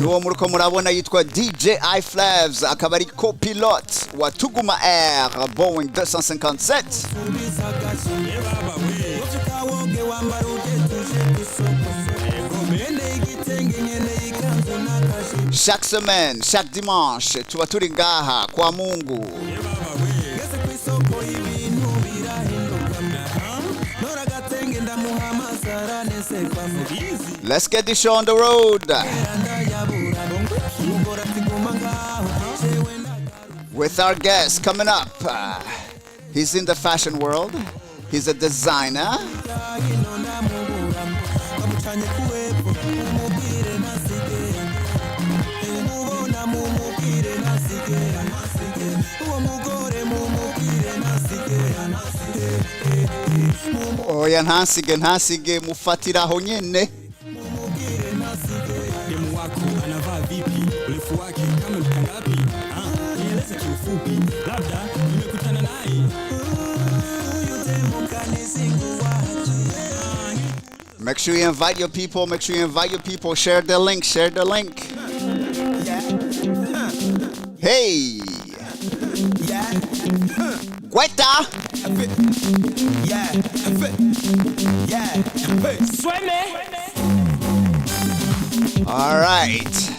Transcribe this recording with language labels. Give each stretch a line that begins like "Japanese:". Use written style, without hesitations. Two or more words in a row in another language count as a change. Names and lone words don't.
Rundi: n'uwo muriko murabona yitwa DJ iFlavs, akaba ari copilote wa Tuguma Air Boeing 257.
French: Chaque semaine, chaque dimanche,
Rundi: tuba turi ngaha kwa Mungu.
English: Let's get this show on the road. With our guest coming up. He's in the fashion world. He's a designer.
Rundi: Oya ntasige mufatiraho nyene.
Swahili: Demu wako anavaa vipi? Urefu wake kama mita ngapi? Nieleze kiufupi, labda nimekutana naye.
English: Make sure you invite your people. Make sure you invite your people. Share the link. Share the link. Hey. Guetta. All right.